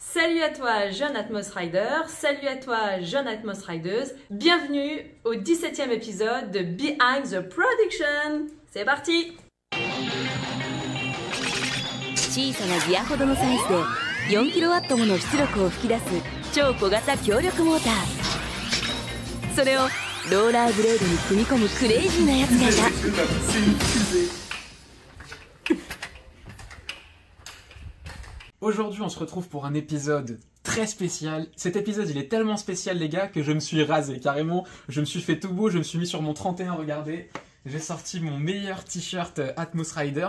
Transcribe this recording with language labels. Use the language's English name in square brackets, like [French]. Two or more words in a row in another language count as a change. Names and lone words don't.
[French] Salut à toi jeune Atmos Rider, salut à toi jeune Atmos Rideuse, bienvenue au 17e épisode de Behind the Production. C'est parti! [Japanese] 小さなギアほどのサイズで 4kW もの出力を吹き出す超小型強力モーター。それをローラーブレードに組み込むクレイジーなやつがいた。 [French] Aujourd'hui, on se retrouve pour un épisode très spécial. Cet épisode, il est tellement spécial, les gars, que je me suis rasé. Carrément, je me suis fait tout beau, je me suis mis sur mon 31, regardez. J'ai sorti mon meilleur t-shirt Atmos Rider.